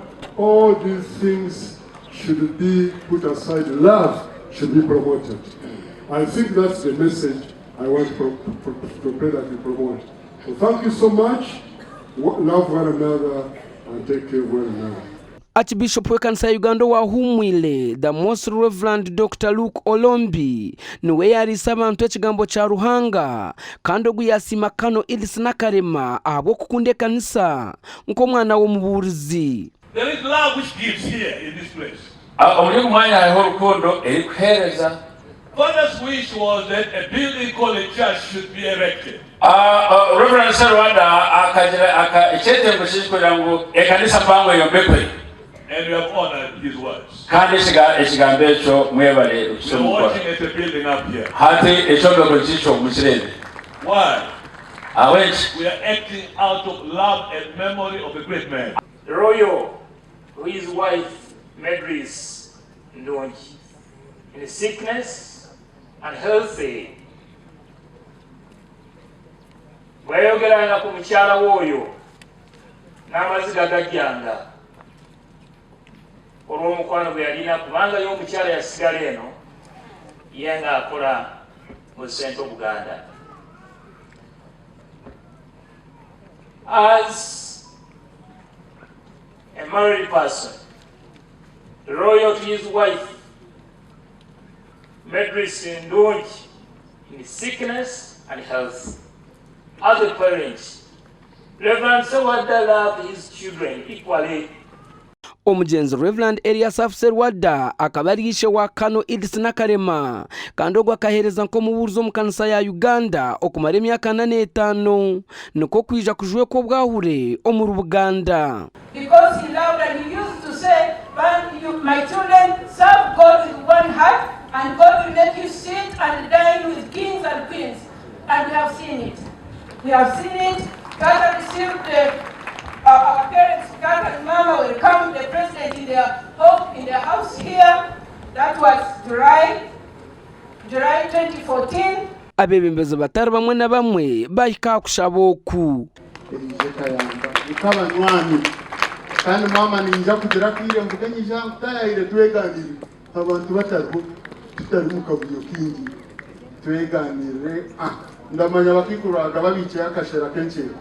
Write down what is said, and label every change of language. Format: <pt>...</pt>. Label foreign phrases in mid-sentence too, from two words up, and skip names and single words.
<en>All these things should be put aside. Love should be promoted. I think that's the message I want to pray that we promote. So thank you so much. Love one another and take care of one another.</en> <nyn>Archbishop w'ekanisa ya Uganda wahumwile</nyn> <en>the Most Reverend Dr.</en> <nyn>Luke Olombi niwe yarisa abantu ekigambo kya Ruhanga kandi oguyasima kano Idris Nakarema abo kukunda ekanisa nk'omwana w'omuburizi.</nyn> <en>There is love which gives here in this place.</en> <nyn>Omuli kumwanya hariho urukundo erikuhereza.</nyn> <en>Father's wish was that a building called a church should be erected.</en> <nyn>Reverend Serwadda akagira ekyetengo kugira ngu ekanisa mpango yombekwe.</nyn> <en>And we have honored his words.</en> <nyn>Kandi ekigambo ekyo mwebale</nyn> <en>We are watching at the building up here.</en> <nyn>hati ekyombeko kikyo mu kirere.</nyn> <en>Why?</en> <nyn>Aweki</nyn> <en>We are acting out of love and memory of a great man. Royo, his wife, Medris Ndonji, in sickness and healthy.</en> <lg>Bayogeranga ku mukyala w'oyo n'amaziga gajjanga olw'omukwano gwe yalina kubanga y'omukyala yasigala eno ye ng'akola mu Central Buganda.</lg> <en>As a married person, loyal to his wife, Medris Ndonji, in sickness and health. As a parent, Reverend Serwadda loved his children equally.</en> <nyn>Omugenzi Reverend Elias Serwadda akaba ari ishe wa kano Idris Nakarema kandi ogwo akahereza nk'omubuurizi omu kanisa ya Uganda okumara emyaka 45 niko kwija kujwe ko bwahure omu Buganda.</nyn> <en>Because he loved and he used to say, my children, serve God with one heart and God will make you sit and dine with kings and queens. And we have seen it. We have seen it. God received our parents, God and Mama, will come the president in their home, in their house here. That was July 2014.</en> <nyn>Abebembezi batari bamwe na bamwe bahika kushaba oku. Nkabanywani kandi mama ninja kugira kwire mvuganyija kutayire tweganire abantu batariho tutari mu kabuyo kindi tweganire ndamanya bakikuraga babice akashera kenshi.</nyn>